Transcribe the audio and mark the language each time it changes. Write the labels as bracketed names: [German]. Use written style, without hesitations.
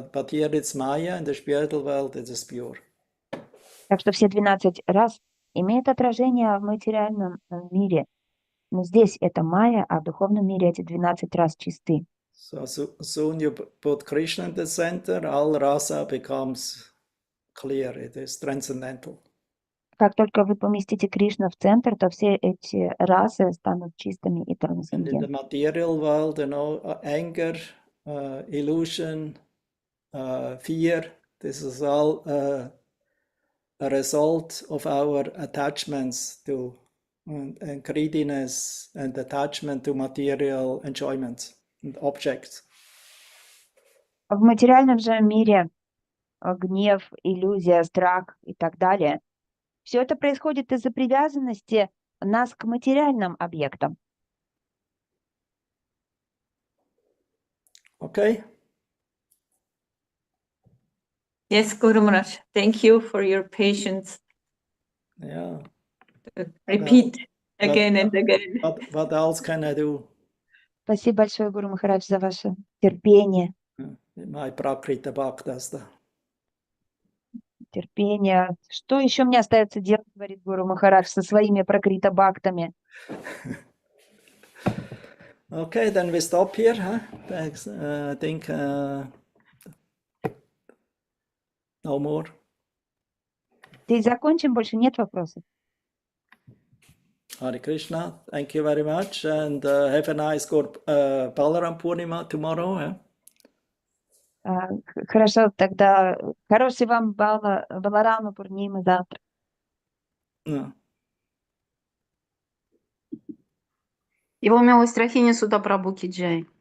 [English] But here it's Maya, in the spiritual world it is pure. [Russian] Так что все 12 рас имеют отражение в материальном мире. Но здесь это майя, а в духовном мире эти 12 рас чисты. [English] So soon you put Krishna in the center, all rasa becomes clear, it is transcendental. [Russian] Как только вы поместите Кришну в центр, то все эти расы станут чистыми и [English] And in the [Russian] трансцендентными. [English] material world, anger, illusion, fear, this is all a result of our attachments to and greediness and attachment to material enjoyments and objects. [Russian] В материальном же мире гнев, иллюзия, страх и так далее, все это происходит из-за привязанности нас к материальным объектам. [English] Okay? Yes, Guru Maharaj, thank you for your patience. Yeah. Repeat again and again. What else can I do? [Russian] Спасибо большое, Гуру Махарадж, за ваше терпение. [English] My Prakrita Bhaktasta. [Russian] Терпение. Что еще мне остается делать, говорит Гуру Махарадж, со своими пракрита-бхактами? [English] Okay, then we stop here. Huh? Thanks. I think no more. [Russian] И закончим, больше нет вопросов. [English] Hare Krishna, thank you very much, and have a nice good Balaram Purnima tomorrow. Yeah? [Russian] Хорошо, тогда хороший вам Баларама Пурнима завтра. [English] Yeah. [Russian] Его милость Рахини Суда Прабху Джай.